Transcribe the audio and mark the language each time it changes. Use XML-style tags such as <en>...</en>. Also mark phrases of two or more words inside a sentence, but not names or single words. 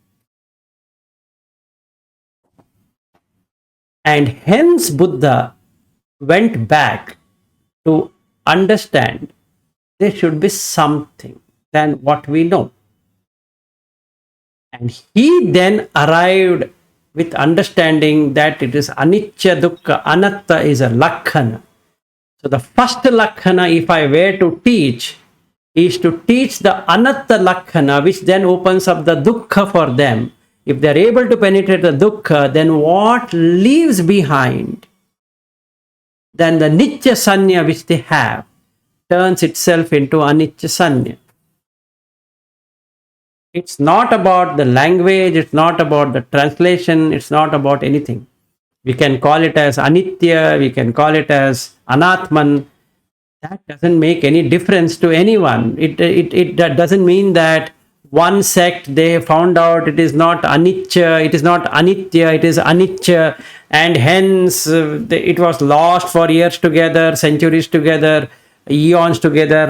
<en>And hence Buddha went back to understand there should be something than what we know. And he then arrived with understanding that it is</en> <pi>anicca, dukkha, anatta</pi> <en>is a lakkhana. So the first lakkhana, if I were to teach, is to teach the Anattalakkhana, which then opens up the dukkha for them. If they are able to penetrate the dukkha, then what leaves behind? Then the</en> <pi>nicca sanya</pi> <en>which they have turns itself into</en> <pi>anicca sanya.</pi> <en>It's not about the language, it's not about the translation, it's not about anything. We can call it as Anitya, we can call it as Anatman. That doesn't make any difference to anyone. It doesn't mean that one sect, they found out it is not Anicca, it is not Anitya, it is Anicca, and hence it was lost for years together, centuries together, eons together.</en>